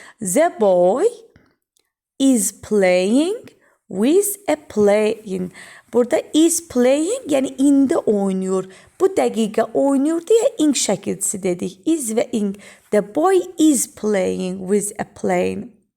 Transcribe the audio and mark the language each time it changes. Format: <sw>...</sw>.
<en>The boy is playing with a plane.</en> <az>Burada is playing, yəni indi oynayır. Bu dəqiqə oynayır deyə ing şəkilçisi dedik. Is və ing.</az> <en>The boy is playing with a plane.</en>